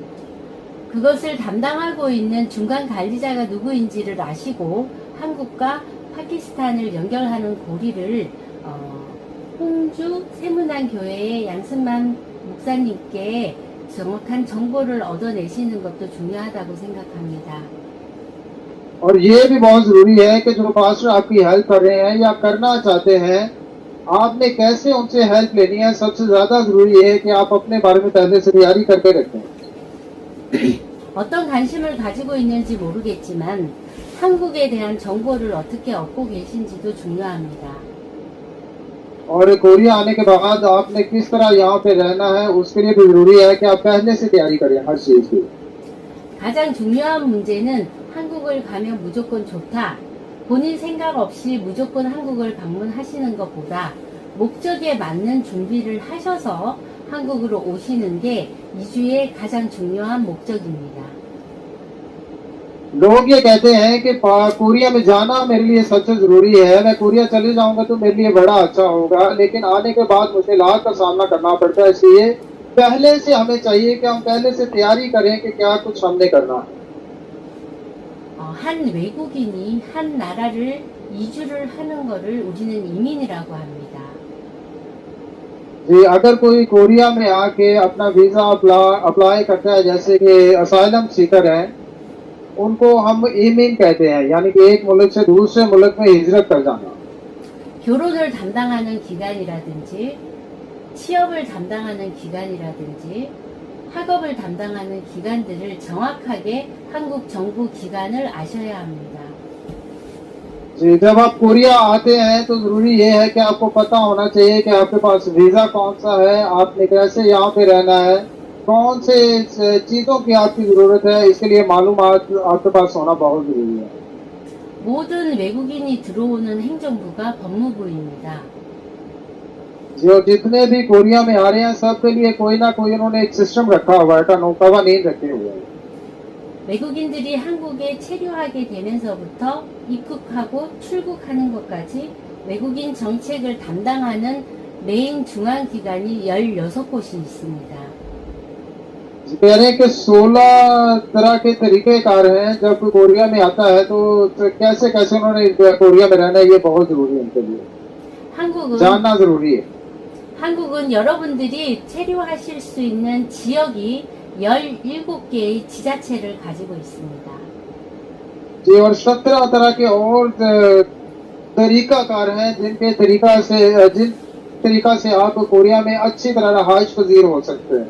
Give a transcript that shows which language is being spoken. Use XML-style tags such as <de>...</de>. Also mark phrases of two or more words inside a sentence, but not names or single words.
<ko>그것을 담당하고 있는 중간 관리자가 누구인지를 아시고 한국과 파키스탄을 연결하는 고리를 홍주 세문안 교회의 양승만 목사님께 정확한 정보를 얻어내시는 것도 중요하다고 생각합니다.</ko> <ur>اور یہ بھی بہت ضروری ہے کہ جو پاسٹر آپ کی ہیلپ کر رہے ہیں یا کرنا چاہتے ہیں، آپ نے کیسے ان سے ہیلپ لینی ہے. سب سے زیادہ ضروری یہ ہے کہ آپ اپنے بارے میں پہلے سے تیاری کر کے رکھیں.</ur> <ko>어떤 관심을 가지고 있는지 모르겠지만 한국에 대한 정보를 어떻게 얻고 계신지도 중요합니다.</ko> <ur>اور کوریا آنے کے بعد آپ نے کس طرح یہاں پہ رہنا ہے اس کے لیے بھی ضروری ہے کہ آپ پہلے سے تیاری کریں ہر چیز کی.</ur> <ko>가장 중요한 문제는 한국을 가면 무조건 좋다. 본인 생각 없이 무조건 한국을 방문하시는 것보다 목적에 맞는 준비를 하셔서 한국으로 오시는 게 이주의 가장 중요한 목적입니다.</ko> <ur>لوگ یہ کہتے ہیں کہ کوریا میں جانا میرے لیے سب سے ضروری ہے، میں کوریا چلے جاؤں گا تو میرے لیے بڑا اچھا ہوگا، لیکن آنے کے بعد مشکلات کا سامنا کرنا پڑتا ہے. اس لیے پہلے سے ہمیں چاہیے کہ ہم پہلے سے تیاری کریں کہ کیا کچھ ہم نے کرنا ہے.</ur> <ko>한 외국인이 한 나라를 이주를 하는 거를 우리는 이민이라고 합니다.</ko> <ur>جی، اگر کوئی کوریا میں آ کے اپنا ویزا اپلائی کرتا ہے، جیسے کہ</ur> <en>asylum seeker</en> <ur>ہے، ان کو ہم ایمین کہتے ہیں، یعنی کہ ایک ملک سے دوسرے ملک میں ہجرت کر جانا.</ur> <ko>결혼을 담당하는 기관이라든지 취업을 담당하는 기관이라든지 학업을 담당하는 기관들을 정확하게 한국 정부 기관을 아셔야 합니다.</ko> <ur>جی، جب آپ کوریا آتے ہیں تو ضروری یہ ہے کہ آپ کو پتا ہونا چاہیے کہ آپ کے پاس ویزا کون سا ہے، آپ نے کیسے یہاں پہ رہنا ہے، کون سے چیزوں کی آپ کی ضرورت ہے، اس کے لیے معلومات آپ کے پاس ہونا بہت ضروری ہے.</ur> <ko>모든 외국인이 들어오는 행정부가 법무부입니다.</ko> <ur>جو جتنے بھی کوریا میں آ رہے ہیں سب کے لیے کوئی نہ کوئی انہوں نے ایک سسٹم رکھا ہوا ہے، قانون رکھے ہوئے ہیں.</ur> <ko>외국인들이 한국에 체류하게 되면서부터 입국하고 출국하는 것까지 외국인 정책을 담당하는 메인 중앙기관이 16곳이 있습니다.</ko> <ur>کہہ رہے ہیں کہ 16 طرح کے طریقہ کار ہیں جب کوئی کوریا میں آتا ہے تو کیسے کیسے انہوں نے کوریا میں رہنا ہے یہ بہت ضروری ہے ان کے لیے</ur> <ko>한국은</ko> <ur>جاننا ضروری ہے</ur> <ko>한국은 여러분들이 체류하실 수 있는 지역이 17개의 지자체를 가지고 있습니다.</ko> <ur>جی اور 17 طرح کے اور طریقہ کار ہیں جن طریقہ سے آپ کوریا میں اچھی طرح رہائش پذیر ہو سکتے ہیں</ur>